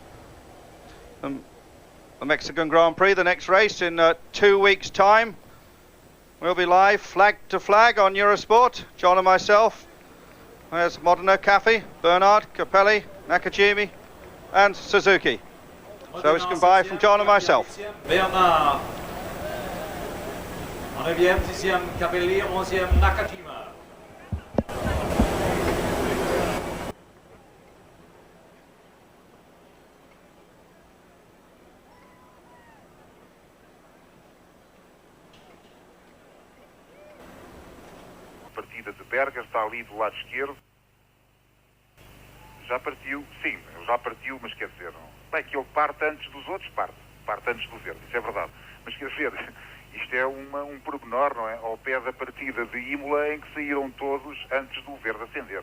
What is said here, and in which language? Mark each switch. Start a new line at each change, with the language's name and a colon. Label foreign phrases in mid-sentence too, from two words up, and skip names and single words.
English: The Mexican Grand Prix, the next race in 2 weeks' time. We'll be live, flag to flag, on EuroSport. John and myself. There's Modena, Caffey, Bernard, Capelli, Nakajimi and Suzuki. So it's goodbye from John and myself. Bernard.
French: En 9e, 10e, Capelli, 11e, Nakajima.
Portuguese: A partida de Berger está ali do lado esquerdo. Já partiu? Sim, já partiu, mas quer dizer, bem, que ele parte antes dos outros, parte antes do verde, isso é verdade. Mas quer dizer, isto é um pormenor, não é? Ao pé da partida de Imola, em que saíram todos antes do verde acender.